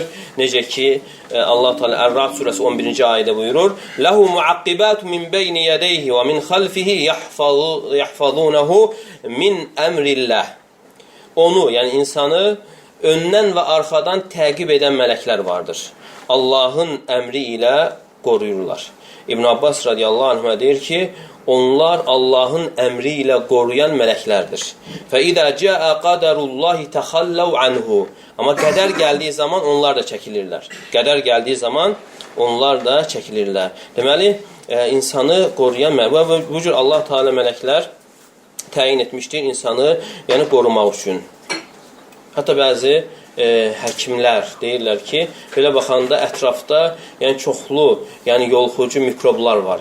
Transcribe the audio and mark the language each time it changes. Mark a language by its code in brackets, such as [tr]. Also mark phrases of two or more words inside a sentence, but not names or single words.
[az] Necə ki, Allah Teala Ər-Ra'd surəsi 11-ci ayədə buyurur, [ar] "له معقبات من بين يديه ومن خلفه يحفظونه من أمر الله." [az] Onu, yəni insanı öndən və arxadan təqib edən mələklər vardır. Allahın əmri ilə qoruyurlar. İbn Abbas [ar] رضي الله عنه [az] deyir ki, onlar Allahın əmri ilə qoruyan mələklərdir. [ar] فَإِذَا جَاءَ قَدَرُ اللّٰهِ تَخَلَّوْ عَنْهُ. [az] Amma qədər gəldiyi zaman onlar da çəkilirlər. Qədər gəldiyi zaman onlar da çəkilirlər. Deməli, insanı qoruyan və bu cür Allah Teala mələklər təyin etmişdir insanı, yəni qorumaq üçün. Hətta bəzi həkimlər deyirlər ki, belə baxanda ətrafda yəni çoxlu, yəni yoluxucu mikroblar var.